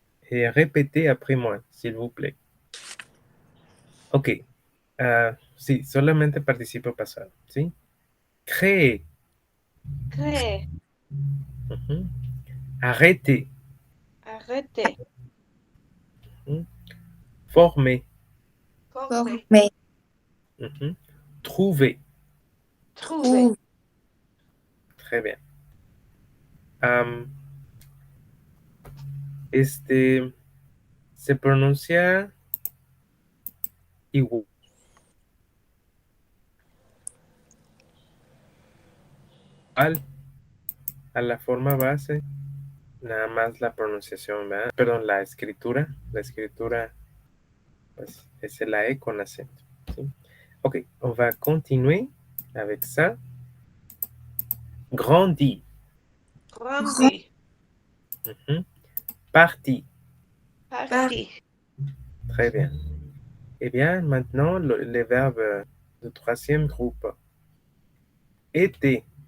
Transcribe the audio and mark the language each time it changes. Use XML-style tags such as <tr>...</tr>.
<fr>Répétez après moi, s'il vous plaît.</fr> <es>Ok, sí, solamente participio pasado, ¿sí?</es> <fr>Créer. Cree. Ujú. Arrêter. Arrête. Ujú. Former. Forme. Former. Ujú. Trouver. Trouver. Très bien.</fr> <es>Am, este se pronuncia igual a la forma base, nada más la pronunciación, ¿verdad? Perdón, la escritura, pues es la E con acento, ¿sí?</es> <fr>Ok, on va continuer avec ça. Grandi. Grandi. Ujú. Parti. Parti. Très bien. Eh bien, maintenant, les verbes de troisième groupe. Était.</fr>